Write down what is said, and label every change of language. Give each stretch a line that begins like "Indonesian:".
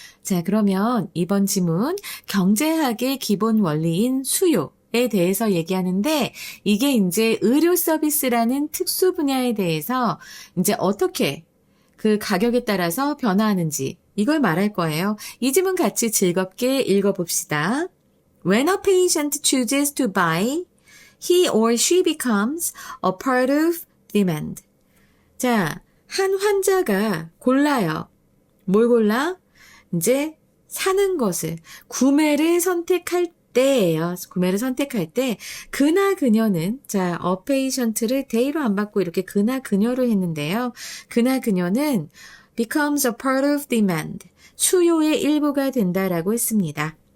Korean: 자, 그러면 이번 지문 경제학의 기본 원리인 수요에 대해서 얘기하는데 이게 이제 의료 서비스라는 특수 분야에 대해서 이제 어떻게 그 가격에 따라서 변화하는지 이걸 말할 거예요. 이 지문 같이 즐겁게 읽어봅시다.
English: When a patient chooses to buy, he or she becomes a part of demand.
Korean: 자, 한 환자가 골라요. 뭘 골라? 이제 사는 것을, 구매를 선택할 때예요. 구매를 선택할 때, 그나 그녀는, 자, a patient를 they로 안 받고 이렇게 그나 그녀로 했는데요. 그나 그녀는
English: becomes a part of demand,
Korean: 수요의 일부가 된다라고 했습니다.